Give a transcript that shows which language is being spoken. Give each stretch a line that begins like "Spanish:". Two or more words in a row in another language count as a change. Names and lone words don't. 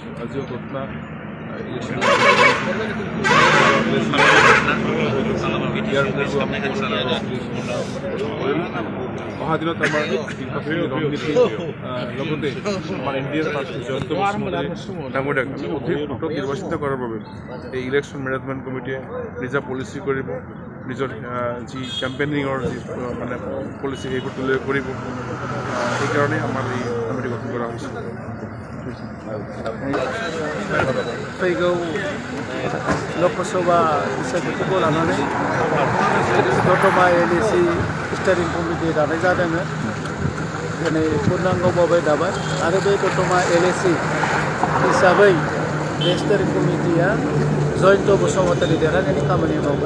Assamese: আজিও ঘটনা অহা দিনত আমাৰ ৰণনীতি লগতে আমাৰ ইণ্ডিয়াৰ প্ৰাৰ্থী জয়ন্ত বসুমতাৰী ডাঙৰীয়াক আমি অধিক ভোটত নিৰ্বাচিত কৰাৰ বাবে এই ইলেকশ্যন মেনেজমেণ্ট কমিটিয়ে নিজা পলিচি কৰিব, নিজৰ যি কেম্পেইনিঙৰ যি মানে পলিচি সেইবোৰ তুলি কৰিব। সেইকাৰণে আমাৰ এই কমিটি গঠন কৰা হৈছে।
Bodo: फैगौ लोकसभा बिसायख'थिखौ लानानै दतमा LAC स्टेरिं कमिटि दानाय जादों। दिनै पूर्णांग भाबै दाबाय आरो बे दतमा LAC हिसाबै बे स्टेरिं कमिटिया जयন্ত बसुमतारी देरहानायनि खामानि मावगोन।